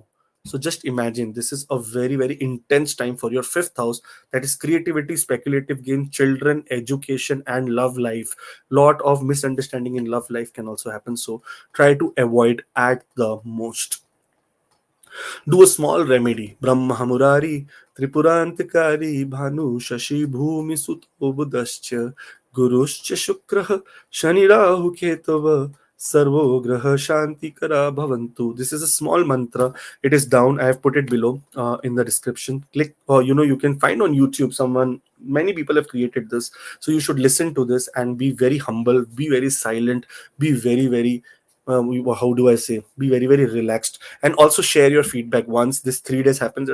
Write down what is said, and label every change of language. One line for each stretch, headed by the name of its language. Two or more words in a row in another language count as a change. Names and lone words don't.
English: So just imagine, this is a very, very intense time for your fifth house, that is creativity, speculative gain, children, education, and love life. Lot of misunderstanding in love life can also happen, so try to avoid at the most. Do a small remedy.
Sanskrit: Brahmaa Muraaris-Tripuraantakaarii Bhaanuh Shashii Bhuumisuto Budhash-Ca Gurush-Ca Shukrah Shani-Raahu-Ketavah Sarvo Graha Shanti Kara Bhavantu.
English: This is a small mantra. It is down. I have put it below in the description. Click, you can find on YouTube many people have created this. So you should listen to this and be very humble, be very silent, be very, very, how do I say, be very, very relaxed, and also share your feedback once this 3 days happens.